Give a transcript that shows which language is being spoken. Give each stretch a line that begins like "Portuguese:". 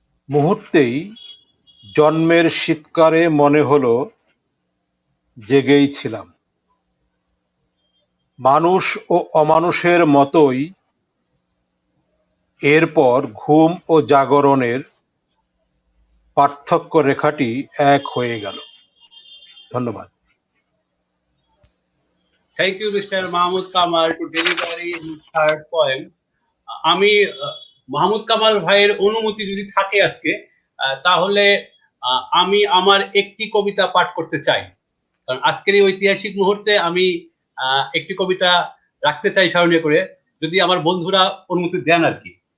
Bangla: মুহূর্তেই জন্মের শীতকারে মনে হলো জেগেই ছিলাম। মানুষ ও অমানুষের মতোই এরপর ঘুম ও জাগরণের পার্থক্য রেখাটি এক হয়ে গেল। ধন্যবাদ।
English: Thank you, Mr. Mahmood Kamal, to deliver his third poem.
Bangla: আমি মাহমুদ কামাল ভাইয়ের অনুমতি যদি থাকে আজকে তাহলে আমি আমার একটি কবিতা পাঠ করতে চাই। কারণ আজকের এই ঐতিহাসিক মুহূর্তে আমি একটি কবিতা রাখতে চাই স্মরণীয় করে, যদি আমার বন্ধুরা অনুমতি দেন আর কি।